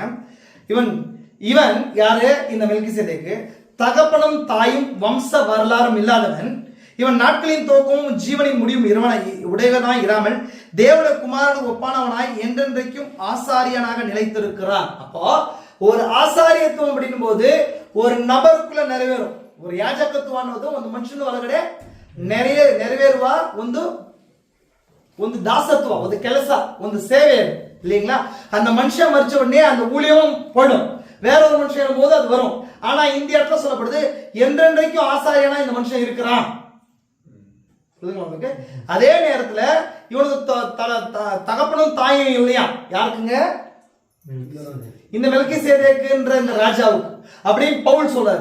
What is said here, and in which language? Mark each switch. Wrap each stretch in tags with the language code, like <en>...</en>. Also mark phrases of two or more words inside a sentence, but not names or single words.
<ta>இவன் யாரு, இந்த மெல்கிசேதேக்கு தகப்பனும் தாயும் வம்ச வரலாறும் இல்லாதவன், இவன் நாட்களின் துவக்கமும் ஜீவனின் முடிவும் உடையவனாய் இராமல் தேவனுடைய குமாரனுக்கு ஒப்பானவனாய் என்றென்றைக்கும் ஆசாரியனாக நிலைத்திருக்கிறான். அப்போ ஒரு ஆசாரியத்துவம் அப்படின்னும் போது ஒரு நபருக்குள்ள நிறைவேறும். ஒரு யாஜகத்துவம்</ta> <kn>ಒಂದು ಮನುಷ್ಯನ ಒಳಗಡೆ ನೆರವೇರುವ ಒಂದು ದಾಸತ್ವ, ಒಂದು ಕೆಲಸ, ಒಂದು ಸೇವೆ இல்லீங்களா.</kn> <ta>அந்த மனுஷன் மரிச்ச உடனே அந்த ஊழியம் போடும், வேற ஒரு மனுஷன் போது அது வரும். ஆனா இந்த இடத்துல சொல்லப்படுது என்றென்றைக்கும் ஆசாரியனா இந்த மனுஷன் இருக்கிறான். அதே நேரத்துல இவனுக்கு தகப்பனும் தாயும் இல்லையா, யாருக்குங்க, இந்த மெல்கிசேதேக்குன்ற இந்த ராஜாவுக்கு அப்படின்னு பவுல் சொல்றாரு.</ta>